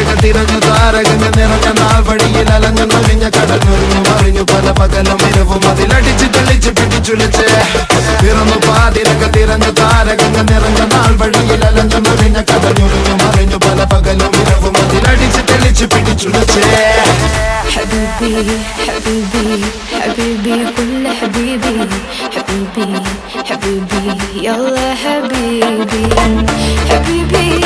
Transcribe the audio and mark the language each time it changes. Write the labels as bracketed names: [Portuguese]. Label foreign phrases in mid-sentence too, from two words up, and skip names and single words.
[Malayalam] തിരഞ്ഞു താരകങ്ങൾ നിറഞ്ഞ നാൾ വഴിയിൽ അലഞ്ഞു നൊഴിഞ്ഞ കടഞ്ഞൊരിഞ്ഞു മറിഞ്ഞു പല പകലും ഇരവും അതിലടിച്ച് തെളിച്ച് പിടിച്ചുലച്ച് പിറന്നു പാതിരക തിരഞ്ഞു താരകങ്ങൾ നിറഞ്ഞ നാൾ വഴിയിൽ അലഞ്ഞു നൊഴിഞ്ഞ കടഞ്ഞൊരിഞ്ഞു മറിഞ്ഞു പല പകലും ഇരവും അതിലടിച്ച് തെളിച്ച് പിടിച്ചുലച്ച് [Arabic] حبيبي حبيبي حبيبي كل حبيبي حبيبي حبيبي يلا حبيبي حبيبي